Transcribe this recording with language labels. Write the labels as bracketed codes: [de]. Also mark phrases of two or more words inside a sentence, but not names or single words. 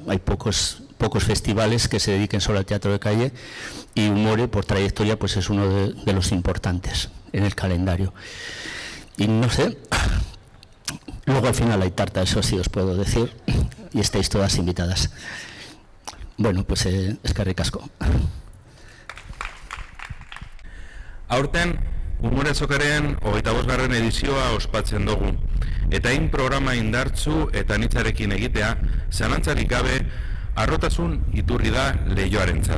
[es] Hay pocos festivales que se dediquen solo al teatro de calle y Humore por trayectoria pues es uno de los importantes en el calendario. Y no sé, luego al final hay tarta, eso sí os puedo decir, y estáis todas invitadas. Bueno, pues [eu] eskerrik asko. Aurten, Humore Azokaren 25. edizioa ospatzen dugu. Eta hain programa indartsu eta anitzarekin egitea, zalantzarik gabe, harrotasun iturri da Leioarentzat.